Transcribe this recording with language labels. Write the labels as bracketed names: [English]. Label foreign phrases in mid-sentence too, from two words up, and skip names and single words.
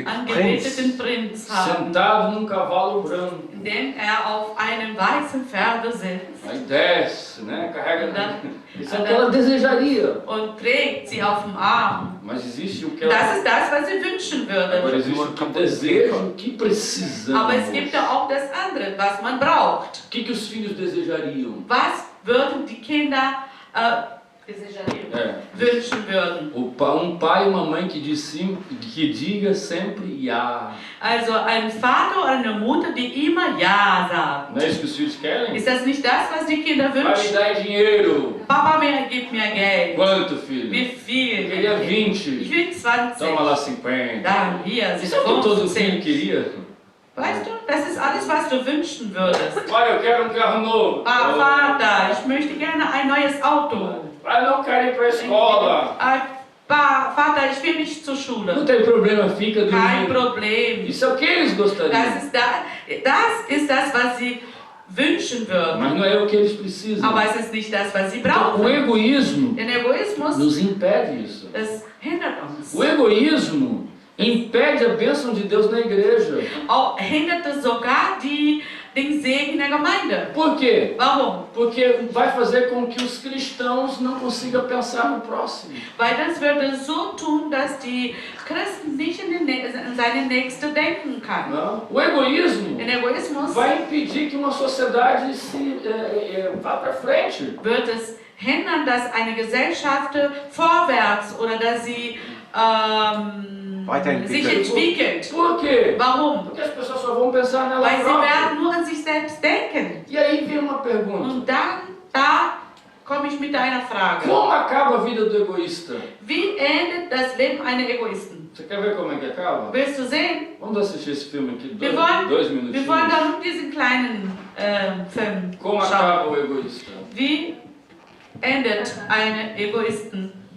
[German] angebeteten Prinz, Prinz haben, [Portuguese] Sentado num cavalo branco. [German] indem auf einem weißen Pferde sitzt [Portuguese] Aí desce, né? Carrega. [German] Da- [Portuguese] Isso é o que ela desejaria. [German] und trägt sie auf dem Arm. [Portuguese] Mas existe o que ela. [German] Das ist das, was sie wünschen [Portuguese] Agora [German] würde. [Portuguese] existe o que eu desejo, o que precisamos. [German] Aber es gibt ja auch das andere, was man braucht. [Portuguese] O que os filhos desejariam? [German] Was würden die Kinder desejariam, wünschen würden? [Portuguese] Um pai e uma mãe que diga sempre ja. [German] Also ein Vater oder eine Mutter, die immer Ja sagt. [Portuguese] Não é isso que os filhos querem? [German] Ist das nicht das, was die Kinder [Portuguese] Pai, me [German] wünschen? [Portuguese] dá dinheiro. [German] Papa, gib mir Geld. [Portuguese] Quanto, filho? [German] Wie viel? [Portuguese] Eu queria [German] Ich [Portuguese] 20. [German] will 20. [Portuguese] Toma lá 50. [German] Dann, hier sind [Portuguese] Isso é o que todo filho [German] 15. [Portuguese] queria. [German] Weißt du, das ist alles, was du wünschen würdest. [Portuguese] Pai, eu quero carro novo. [German] Vater, ich möchte gerne ein neues Auto. [Portuguese] Pai, não quero ir para a escola. [German] Vater, ich will nicht zur [Portuguese] Não [German] Schule. [Portuguese] tem problema, fica [German] Kein [Portuguese] dormindo. [German] Problem. [Portuguese] Isso é o que eles gostariam. [German] Das ist das, was sie wünschen würden. [Portuguese] Mas não é o que eles precisam. [German] Aber es ist nicht das, was sie [Portuguese] Então, o [German] brauchen. [Portuguese] egoísmo [German] Der Egoismus, [Portuguese] nos impede isso. [German] das hindert uns. [Portuguese] O egoísmo impede a bênção de Deus na igreja. [German] Auch hindert es sogar den Segen der Gemeinde. [Portuguese] Por quê? [German] Warum? [Portuguese] Porque vai fazer com que os cristãos não consigam pensar no próximo. [German] Weil das würde so tun, dass die Christen nicht in seine Nächste denken kann. [Portuguese] Não? O egoísmo [German] Der Egoismus [Portuguese] vai impedir que uma sociedade vá para frente. [German] wird es hindern, dass eine Gesellschaft vorwärts oder dass sie Weiterentwickelt. sich entwickelt. [Portuguese] Por quê? [German] Warum? [Portuguese] Porque as pessoas só vão pensar nela [German] Weil sie [Portuguese] própria. [German] werden nur an sich selbst denken. [Portuguese] E aí vem uma pergunta. [German] Und dann, da komme ich mit einer Frage. [Portuguese] Como acaba a vida do egoísta? [German] Wie endet das Leben einer Egoisten? [Portuguese] Você quer ver como é que acaba? [German] Willst du sehen? [Portuguese] Vamos assistir esse filme aqui, [German] Wir [Portuguese] dois [German] wollen [Portuguese] minutinhos. [German] dann nur diesen kleinen Film [Portuguese] Como [German] schauen. [Portuguese] acaba o egoísta? [German] Wie endet eine Egoisten?